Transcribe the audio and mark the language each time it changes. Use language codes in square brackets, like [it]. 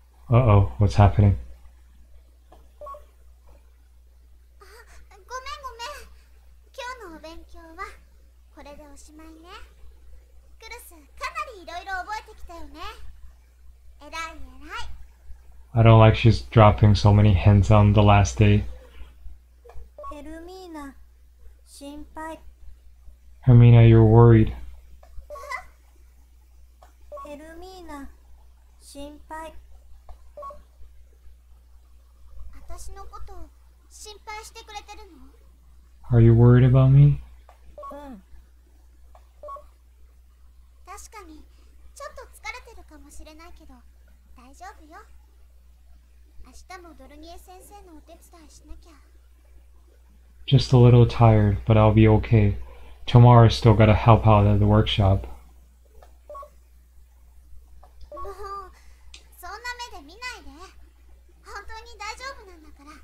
[en] Uh-oh, what's happening? [ja] ごめんごめん。今日のお勉強はこれでおしまいね。クルス、かなりいろいろ覚えてきたよね。えらいえらい。 [en] I don't like she's dropping so many hints on the last day. [ja] ヘルミーナ、心配。 [en] Hermina, you're worried. [ja] ヘルミーナ、心配。私のこと心配してくれてるの？ [en] Are you worried about me? [ja] うん。確かにちょっと疲れてるかもしれないけど大丈夫よ。明日もドルニエ先生のお手伝いしなきゃ。 [en] Just a little tired, but I'll be okay. Tomorrow I still gotta help out at the workshop. [ja] もうそんな目で見ないで。本当に大丈夫なんだから、